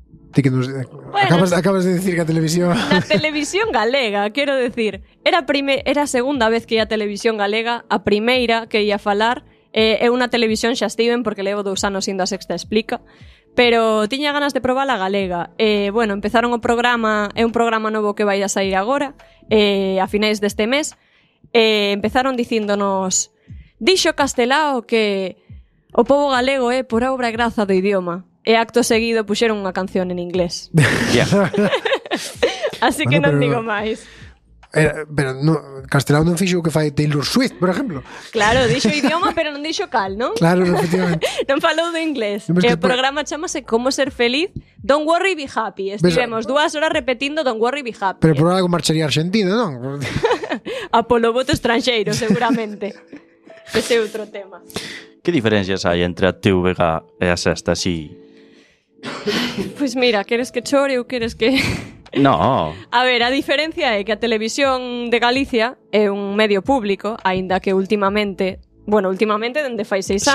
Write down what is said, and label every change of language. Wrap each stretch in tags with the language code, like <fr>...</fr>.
<es>Acabas de decir que a televisión... La televisión galega, quiero decir.</es> <gl>Era a segunda vez que ia a televisión galega, a primeira que ia a falar. É unha televisión xa Steven, porque levo 2 anos indo a Sexta Explica. Pero tiña ganas de probar a galega. Bueno, empezaron o programa, é un programa novo que vai a sair agora, a finais deste mes. Empezaron dicíndonos: "Dixo Castelao que o povo galego é por obra e graza do idioma". E acto seguido puxeron unha canción en inglés.</gl> <en>Yeah.</en> <gl>Así que bueno, non digo máis. Pero no, Castelao non fixo o que fai Taylor Swift, por exemplo. Claro, dixo idioma, pero non dixo cal, non? Claro, efectivamente. Non falou do inglés. No, que o programa chamase Como ser feliz, Don't Worry Be Happy. Estivemos 2 horas repetindo Don't Worry Be Happy. Pero por algo marcharía a Argentina, non? A polo voto estranxeiro, seguramente. Ese é outro tema. Que diferencias hai entre a TVG e a Sexta, si... Pois mira, queres que chore ou queres que...</gl> <es>No.</es> <gl>A ver, a diferencia é que a televisión de Galicia é un medio público, aínda que últimamente, bueno, últimamente dende fai 6 anos.</gl>